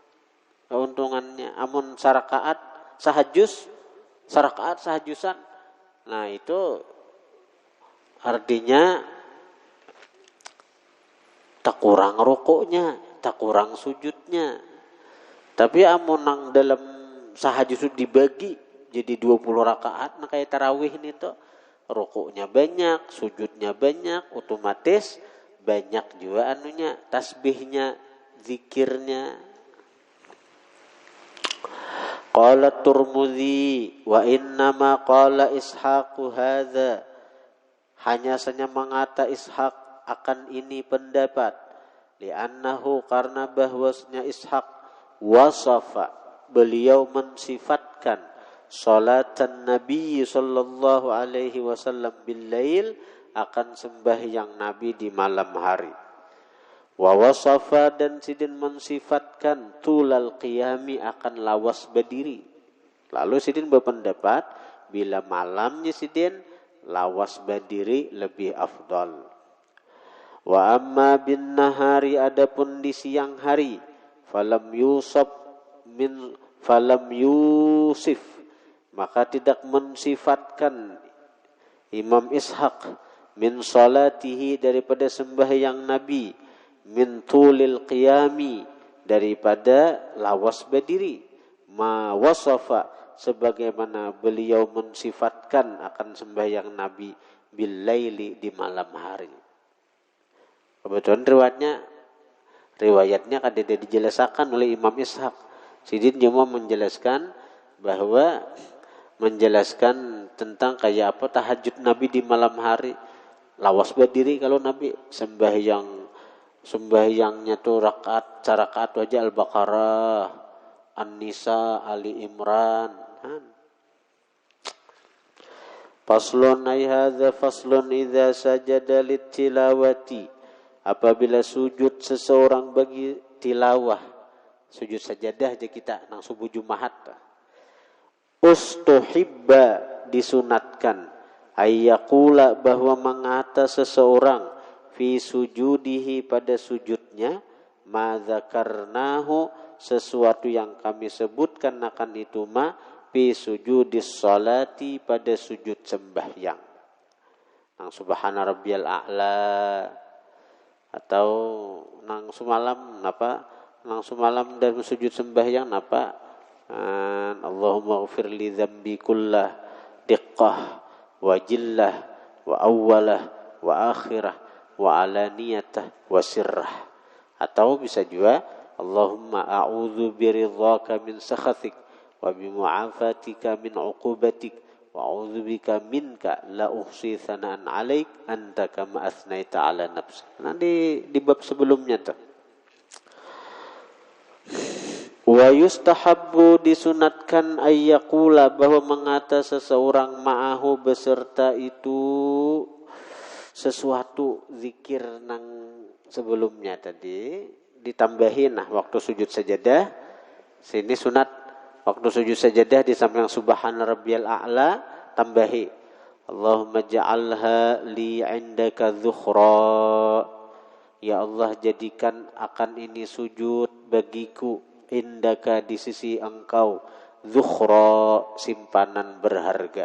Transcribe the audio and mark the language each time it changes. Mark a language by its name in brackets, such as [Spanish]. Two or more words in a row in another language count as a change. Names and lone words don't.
[Banjar] Amun sarakaat sahajus, sarakaat sahajusan, nah itu artinya tak kurang rukunya, tak kurang sujudnya. Tapi amun nang dalam sahajus dibagi jadi 20 rakaat, nah kayak tarawih ini tuh rukuknya banyak, sujudnya banyak, otomatis banyak juga tasbihnya, zikirnya. [Arabic] قال الترمذي وإنما قال إسحاق هذا, [Banjar] hanya saja mengata Ishaq akan ini pendapat, li'annahu, karena bahwasanya Ishaq wasafa, beliau mensifatkan [Arabic] صلاة النبي صلى الله عليه وسلم بالليل, [Banjar] akan sembahyang Nabi di malam hari. [Arabic] ووصف, [Banjar] dan sidin mensifatkan [Arabic] طول القيام, [Banjar] akan lawas berdiri. Lalu sidin berpendapat bila malamnya sidin lawas berdiri lebih afdal. [Arabic] وأما بالنهار, [Banjar] adapun di siang hari, falam yusif, maka tidak mensifatkan Imam Ishaq [Arabic] من صلاته, [Banjar] daripada sembahyang Nabi, [Arabic] من طول القيام, [Banjar] daripada lawas berdiri, [Arabic] ما وصف, [Banjar] sebagaimana beliau mensifatkan akan sembahyang Nabi [Arabic] بالليل, [Banjar] di malam hari. Kebetulan riwayatnya kan tidak dijelaskan oleh Imam Ishaq. Sidin cuma menjelaskan bahwa menjelaskan tentang kayak apa tahajud Nabi di malam hari, lawas berdiri kalau Nabi sembahyangnya tuh rakaat aja Al-Baqarah, An-Nisa, Ali Imran. [Arabic] فصل أي هذا فصل إذا سجد للتلاوة, [Banjar] apabila sujud seseorang bagi tilawah, sujud sajadah aja kita nang subuh Jumat. Ustuhibba, disunatkan, ayyakula, bahwa mengata seseorang, [Arabic] في في سجوده [Banjar] pada sujudnya, [Arabic] ما ذكرناه [Banjar] sesuatu yang kami sebutkan akan itu [Arabic] ما في سجود الصلاة [Banjar] pada sujud sembahyang. [Arabic] Nang سبحان ربي الأعلى [Banjar] atau nang sumalam dalam sujud sembahyang napa [Arabic] اللهم اغفر لي ذنبي كله دقه وجله وأوله وآخره وعلانيته وسره. [Banjar] Atau bisa juga [Arabic] اللهم أعوذ برضاك من سخطك وبمعافاتك من عقوبتك وأعوذ بك منك لا أحصي ثناء عليك أنت كما أثنيت على نفسي. [Banjar] Nanti di bab sebelumnya tuh. [Arabic] ويستحب [Banjar] disunatkan ayyaqula bahwa mengata seseorang ma'ahu beserta itu sesuatu zikir nang sebelumnya tadi ditambahin waktu sujud sajadah. Sini sunat waktu sujud sajadah di samping [Arabic] سبحان ربي الأعلى [Banjar] tambahi [Arabic] اللهم اجعلها لي عندك ذخرا. [Banjar] Ya Allah jadikan akan ini sujud bagiku indaka di sisi engkau dhukhra simpanan berharga.